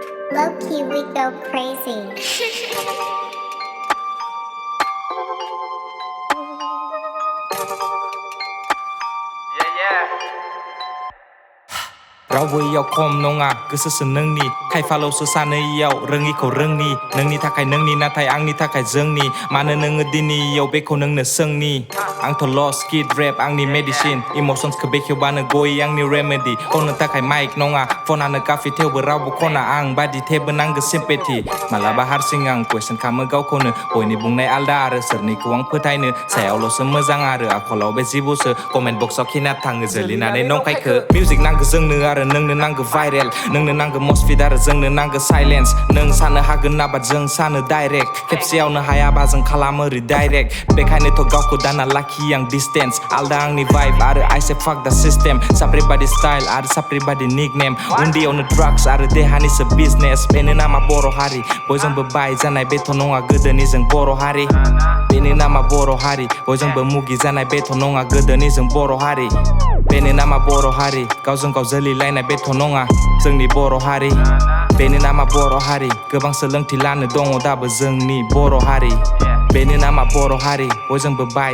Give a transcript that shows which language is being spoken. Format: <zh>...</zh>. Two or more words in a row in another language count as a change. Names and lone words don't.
<en>LowKey, we go crazy.</en> <brx>Raubw eyao khom nonga gwswsw nwngni khaifalosw sanw eyao rwngnikhw rwngni nwngni thakhai nwnngni nathai angni thakhai jwngni maanw nwngo dini eyao bekhou nwngnw swngni angtho</brx> <en>loss kid rap</en> <brx>angni medicine emotionskhw bekhewbanw goyw angni remedy khonnw thakhai mic nonga phonanw kaafi thebw Raubw khona ang badi thebw nanggo sympathy malaba harsing ang question खामो गावखौनो बयनि बुंनाय आलदा आरो सोरनिखौ आं फोथायनो सायावल'सो मोजां आरो आखलाव बे जिबौसो कमेन्ट बक्सआव खिना थाङो जोलिनानै नंखायखो मिउजिक नांगो जोंनो आरो नोंनो नांगो भाइरेल नोंनो नांगो मसफिट आरो जोंनो नांगो साइलेन्स नों सानो हागोन नाबा जों सानो डाइरेक्ट खेबसेयावनो हायाबा जों खालामो रिडाइरेक्ट बेखायनोथ' गावखौ दाना लाखियो आं डिसटेन्स आलदा आंनि भाइब आरो</brx> <en>I say fuck the system</en> <brx>साप्रि बादि स्टाइल आरो साप्रि बादि निकनेम उन्दैयावनो ड्राग्स आरो देहानिसो बिजनेस बेनो नामा बर' हारि बयजोंबो बाय जानाय बेथ' नङा गोदोनि जों बर' हारि बेनो नामा बर' हारि बयजोंबो मुगि जानाय बेथ' नङा गोदोनि जों बर' हारि बेनो नामा बर' हारि गावजों गाव जोलिलायनाय बेथ' नङा जोंनि बर' हारि बेनो नामा बर' हारि गोबां सोलोंथि लानो दङ दाबो जोंनि बर' हारि बेनो नामा बर' हारि बयजोंबो बाय</brx>